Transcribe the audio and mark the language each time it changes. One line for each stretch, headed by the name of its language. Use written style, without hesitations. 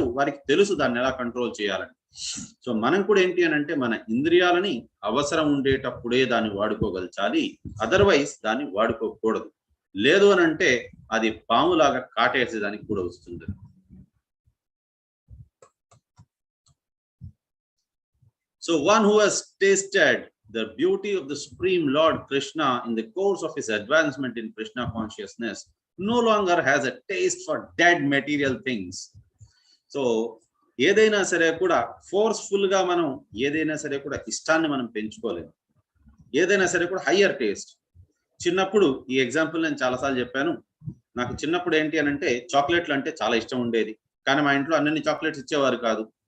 Telugu: వారికి తెలుసు దాన్ని ఎలా కంట్రోల్ చేయాలని. సో మనం కూడా ఏంటి అని అంటే మన ఇంద్రియాలని అవసరం ఉండేటప్పుడే దాన్ని వాడుకోగలచాలి, అదర్వైజ్ దాన్ని వాడుకోకూడదు. లేదు అని అంటే అది పాములాగా కాటేసేదానికి కూడా వస్తుంది.
English: So one who has tasted the beauty of the Supreme Lord Krishna in the course of his advancement in Krishna consciousness no longer has a taste for dead material things.
Telugu: So ఏదైనా సరే కూడా forceful గా మనం ఏదైనా సరే కూడా ఇష్టాన్ని మనం పెంచుకోలేము. ఏదైనా సరే కూడా హయ్యర్ టేస్ట్. చిన్నప్పుడు ఈ ఎగ్జాంపుల్ నేను చాలాసార్లు చెప్పాను. నాకు చిన్నప్పుడు ఏంటి అని అంటే చాక్లెట్లు అంటే చాలా ఇష్టం ఉండేది. కానీ మా ఇంట్లో అన్ని చాక్లెట్స్ ఇచ్చేవారు కాదు.